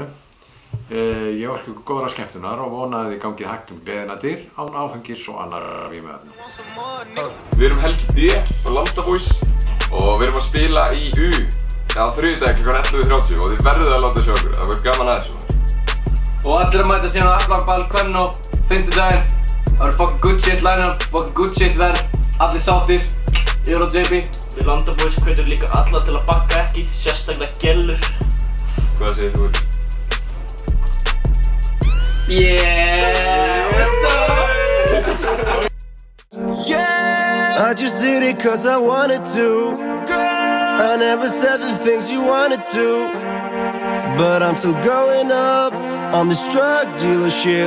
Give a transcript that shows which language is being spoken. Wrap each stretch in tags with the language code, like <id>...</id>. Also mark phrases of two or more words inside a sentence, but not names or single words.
<is>Ég óska ykkur góðra skemmtunar og vona að þið gangið hægt gleðina dyr án áfengis og annarra vímuefna. Við erum Helgi B og Landabús og við erum að spila í U á þriðjudag kl. 11:30 og þið verðið að láta sjá okkur, það verður gaman að þessu. Og allir að mæta síðan á Eflaball kvöldin á fimmtudaginn. Það verður</is> <en>fucking good shit line-up, fucking good shit</en> <is>verð, allir sáttir, ég og JB. Við Landabús hvetjum líka alla til að bakka ekki, sérstaklega gellur. Hvað segir þú?</is> <en>Yeah, what's up? Yeah, I just did it cause I wanted to. I never said the things you wanted to. But I'm still going up on this drug dealer shit.</en>